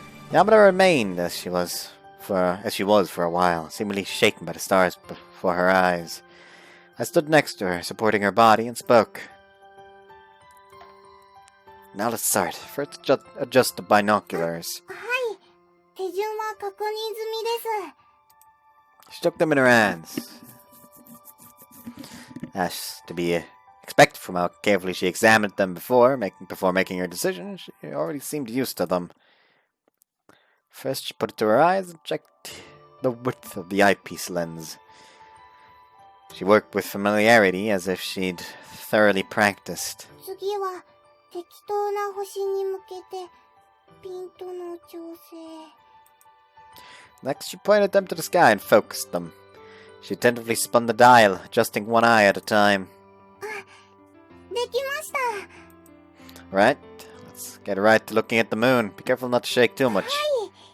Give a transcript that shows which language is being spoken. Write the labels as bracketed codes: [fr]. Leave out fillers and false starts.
[en] Yamada remained as she was for a while, seemingly shaken by the stars before her eyes. I stood next to her, supporting her body, and spoke. Now let's start. First, adjust the binoculars. [ja] はい、手順は確認済みです。 [en] She took them in her hands. As to be expected from how carefully she examined them before making her decision, she already seemed used to them. First, she put it to her eyes and checked the width of the eyepiece lens. She worked with familiarity as if she'd thoroughly practiced. [ja] 次は適当な星に向けてピントの調整。 [en] Next, she pointed them to the sky and focused them. She attentively spun the dial, adjusting one eye at a time. [ja] できました。 [en] Right, let's get right to looking at the moon. Be careful not to shake too much. [ja] はい。